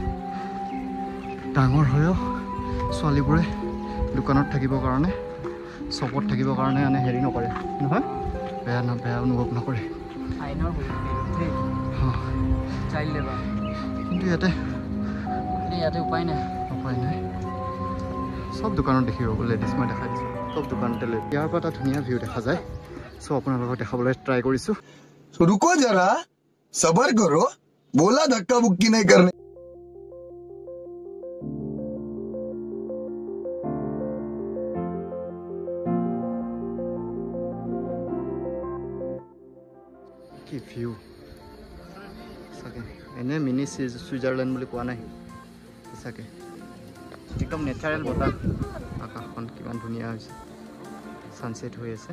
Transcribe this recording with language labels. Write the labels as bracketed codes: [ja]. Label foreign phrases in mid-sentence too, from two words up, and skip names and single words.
[as] ডাঙৰ হৈও ছোৱালীবোৰে দোকানত থাকিবৰ কাৰণে চপত থাকিবৰ কাৰণে মানে হেৰি নকৰে নহয় বেয়া অনুভৱ নকৰে কিন্তু ইয়াতে উপায় নাই সব দোকানত দেখিব লেডিজ মই দেখাই দিছোঁ সব দোকানতে লৈ ইয়াৰ পৰা এটা ধুনীয়া ভিউ দেখা যায় চ' আপোনালোকক দেখাবলৈ ট্ৰাই কৰিছোঁ [hi] रुको जरा सबर करो बोला धक्का मुक्की नहीं करने [as] কি ভিউ সঁচাকে এনে মিনি ছুইজাৰলেণ্ড বুলি কোৱা নাই সঁচাকে একদম নেচাৰেল বতাহ আকাশখন কিমান ধুনীয়া হৈছে সানসেট হৈ আছে